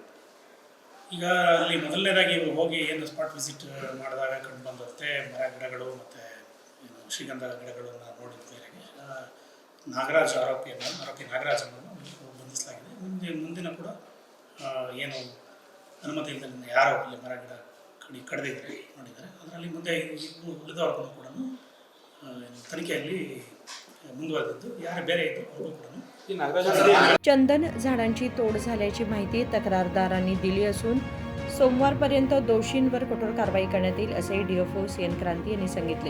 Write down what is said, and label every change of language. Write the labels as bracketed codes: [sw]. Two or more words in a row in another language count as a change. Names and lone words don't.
[kn] ಈಗ ಅಲ್ಲಿ ಮೊದಲನೇದಾಗಿ ಇವರು ಹೋಗಿ ಏನು [en] spot visit [kn] ಮಾಡಿದಾಗ ಕಂಡು ಬಂದಂತೆ ಮರ ಗಿಡಗಳು ಮತ್ತು ಏನು ಶ್ರೀಗಂಧ ಗಿಡಗಳನ್ನು ನೋಡಿದ ಮೇರೆಗೆ ಆರೋಪಿ ನಾಗರಾಜನನ್ನು ಬಂಧಿಸಲಾಗಿದೆ। ಮುಂದಿನ ಕೂಡ ಏನು ಅನುಮತಿ ಇಲ್ಲದೆ ಯಾರೋ ಅಲ್ಲಿ ಮರ ಗಿಡ ಕಡಿದಿದ್ದಾರೆ ನೋಡಿದ್ದಾರೆ, ಅದರಲ್ಲಿ ಮುಂದೆ ಉಳಿದವ್ರಿಗೂ ಕೂಡ ತನಿಖೆಯಲ್ಲಿ ಮುಂದುವರೆದಿದ್ದು ಯಾರು ಬೇರೆ ಇದ್ದು ಅವ್ರಿಗೂ ಕೂಡ [mr] चंदन झाडांची तोड झाल्याची माहिती तक्रारदारांनी दिली असून सोमवारपर्यंत दोषींवर कठोर कारवाई करण्यात येईल असे डीएफओ सीएन क्रांती यांनी सांगितले।